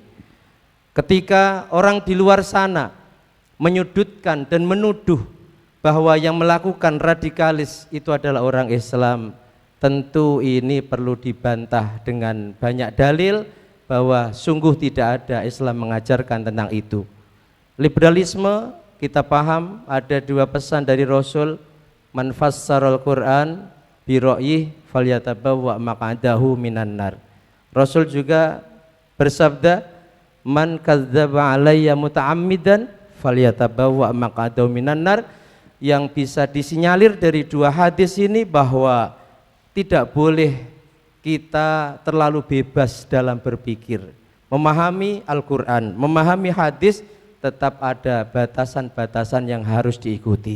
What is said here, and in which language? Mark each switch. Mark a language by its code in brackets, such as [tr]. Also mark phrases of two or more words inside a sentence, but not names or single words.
[id] Ketika orang di luar sana menyudutkan dan menuduh bahwa yang melakukan radikalis itu adalah orang Islam, tentu ini perlu dibantah dengan banyak dalil bahwa sungguh tidak ada Islam mengajarkan tentang itu. Liberalisme kita paham ada dua pesan dari Rasul, [ar] من فسر القرآن برأيه فليتبوأ مقعده من النار. [id] Rasul juga bersabda, [ar] من كذب علي متعمدا فليتبوأ مقعده من النار. [id] Yang bisa disinyalir dari dua hadis ini bahwa tidak boleh kita terlalu bebas dalam berpikir. Memahami Al-Quran, memahami hadis, tetap ada batasan-batasan yang harus diikuti.